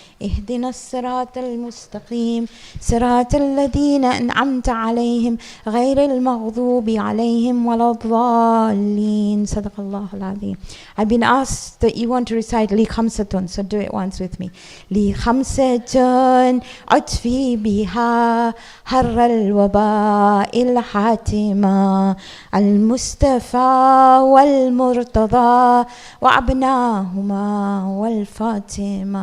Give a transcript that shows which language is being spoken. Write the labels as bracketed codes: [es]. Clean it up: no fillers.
[ar] اهدنا الصراط المستقيم صراط الذين أنعمت عليهم غير المغضوب عليهم ولا الضالين صدق الله العظيم. [en] I've been asked that you want to recite [ar] لي خمسة, [en] so do it once with me. [ar] لي خمسة أطفي بها حر الوباء الحاتمة المصطفى والمرتضى وأبناهما والفاطمة.